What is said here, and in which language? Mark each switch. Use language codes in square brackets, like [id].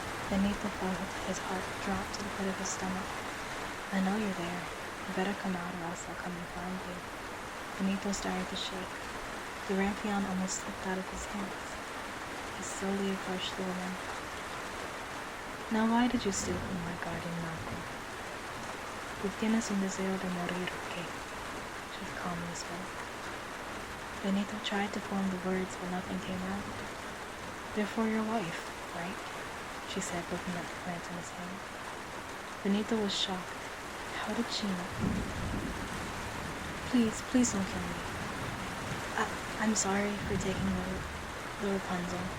[en] Benito felt his heart drop to the pit of his stomach. I know you're there. You better come out or else I'll come and find you. Benito started to shake. The rampion almost slipped out of his hands. He slowly approached the woman. Now why did you steal from my garden, Marco? [es] Tú tienes un deseo de morir, ¿qué? [en] She calmly spoke. Benito tried to form the words, but nothing came out. They're for your wife, right? She said, looking at the plant in his hand. Benito was shocked. How did she know? Please don't kill me. I'm sorry for taking the Rapunzel.